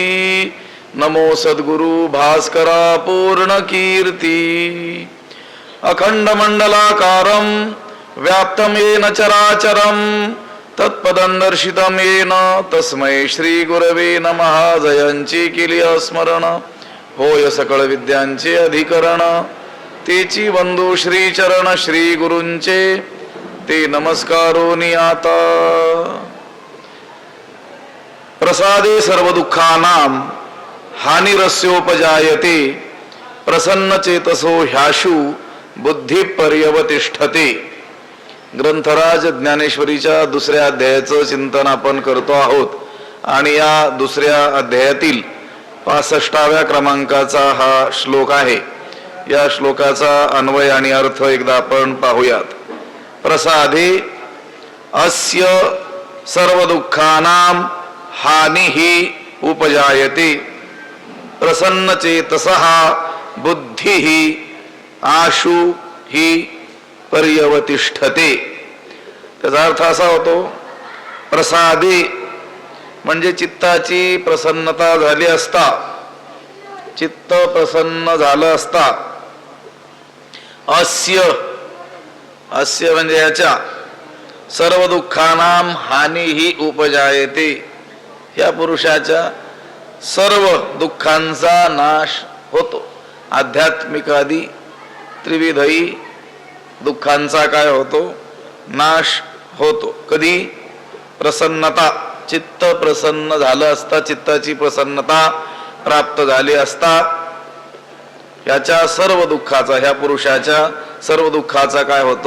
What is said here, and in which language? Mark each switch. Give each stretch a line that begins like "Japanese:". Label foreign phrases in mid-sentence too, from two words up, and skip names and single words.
Marathi: नमो सद्गुरु भास्करा पूर्ण कीर्ती.
Sanskrit: अखंड मंडलाकारं व्याप्तं येन चराचरं तत्पदं दर्शितं येन तस्मै श्री गुरवे नमः.
Marathi: जयांची केली स्मरण होय सकळ विद्यांचे अधिकरण. तेची बंधू श्री चरण श्री गुरूंचे ते नमस्कारोनी आता.
Sanskrit: प्रसादे सर्व दुःखानां हानिरस्योपजायते. प्रसन्न चेतसो ह्याशु बुद्धी पर्यवतिष्ठते.
Marathi: ग्रंथराज ज्ञानेश्वरीच्या दुसऱ्या अध्यायाचं चिंतन आपण करतो आहोत आणि या दुसऱ्या अध्यायातील 65व्या क्रमांकाचा हा श्लोक आहे. या श्लोकाचा अन्वय आणि अर्थ एकदा आपण पाहूयात.
Sanskrit: प्रसादे अस्य सर्व दुःखानां हानिहि उपजायते. प्रसन्न चेतसः बुद्धिः आशु हि पर्यवतिष्ठते.
Marathi: त्याचा अर्थ असा होतो, प्रसादे म्हणजे चित्ताची प्रसन्नता झाली असता, चित्त प्रसन्न झालं असता.
Sanskrit: अस्य अस्य
Marathi: म्हणजे याच्या
Sanskrit: सर्व दुःखानां हानिहि उपजायते.
Marathi: या पुरुषाच्या सर्व दुःखांचा नाश होतो. आध्यात्मिक त्रिविधही दुःखांचा काय होतो? नाश होतो. कधी? प्रसन्नता, चित्त प्रसन्न झालं असता, चित्ताची प्रसन्नता प्राप्त झाली असता याच्या सर्व दुःखाचा, ह्या पुरुषाच्या सर्व दुःखाचा काय होतो?